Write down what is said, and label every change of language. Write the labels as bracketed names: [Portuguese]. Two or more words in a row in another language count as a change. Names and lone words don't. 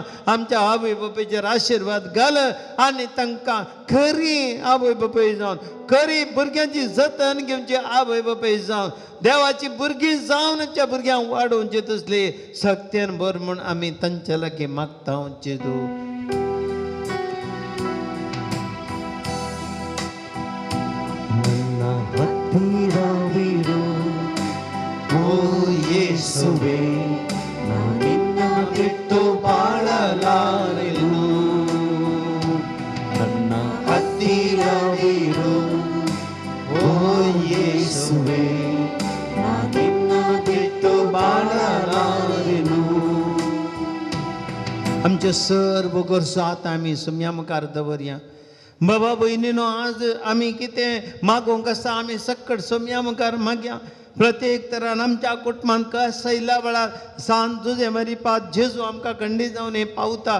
[Konkani] आमच्या आवय बापायचेर आशिर्वाद घाल आनी तांकां खरी आवय बापाय जावन खरी भुरग्यांची जतन घेवची आवय बापाय जावन देवाची भुरगीं जावन आमच्या भुरग्यांक वाडोवचे तसली सक्तीन बर म्हूण आमी तांच्या लागीं मागता जेजू. [Kannada] ನನ್ನ ಹತ್ತಿರವಿರು ಓ ಯೇಸುವೆ ನಾನಿನ್ನ ಬಿಟ್ಟು ಬಾಳಲಾರೆನು. ನನ್ನ ಹತ್ತಿರವಿರು ಓ ಯೇಸುವೆ ನಾನಿನ್ನ ಬಿಟ್ಟು ಬಾಳಲಾರೆನು. [Konkani] आमचे सर्व गरजो आतां आमी सोम्या मुखार दवरया. बाबा भयणीनो आज आमी कितें मागोवंक आसा आमी सक्कट सोम्या मुखार मागया. प्रत्येक तरान आमच्या कुटुंबान कस आयल्या वेळार सांत जुजे मरीपात जेजू आमकां खंडी जावन हे पावता.